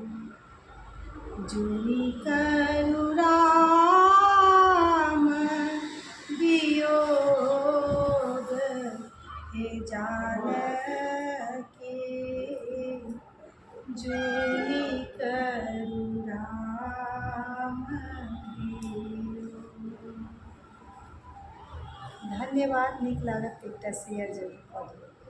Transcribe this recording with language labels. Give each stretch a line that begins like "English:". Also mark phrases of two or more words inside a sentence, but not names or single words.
Maithili: जूनी करू राम वियोग हे जानकी जूनी करू राम बीरू। धन्यवाद। निक लागत तो एकटा शेयर जरूर कऽ दियौ।